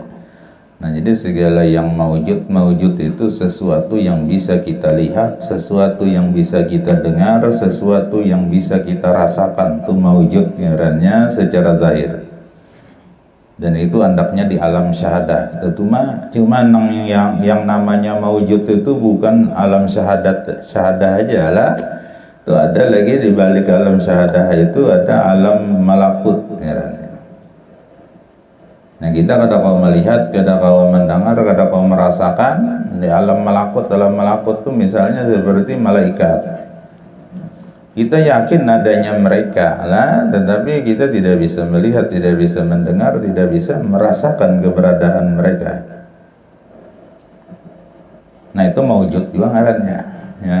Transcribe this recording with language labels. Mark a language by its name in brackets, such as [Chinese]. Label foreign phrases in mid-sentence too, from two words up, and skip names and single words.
[Indonesian] Nah jadi segala yang mewujud itu sesuatu yang bisa kita lihat, sesuatu yang bisa kita dengar, sesuatu yang bisa kita rasakan, itu mewujud ngarannya secara zahir. Dan itu andaknya di alam syahadah. Cuma yang namanya mewujud itu bukan alam syahadah aja lah. Itu ada lagi di balik alam syahadah itu ada alam malakut ngarannya. [Banjar] Nah kita kada kau melihat, kada kau mendengar, kada kau merasakan di alam malakut. [Indonesian] Alam malakut itu misalnya seperti malaikat. Kita yakin adanya mereka lah, tetapi kita tidak bisa melihat, tidak bisa mendengar, tidak bisa merasakan keberadaan mereka. Nah itu mewujud juga ngarannya ya.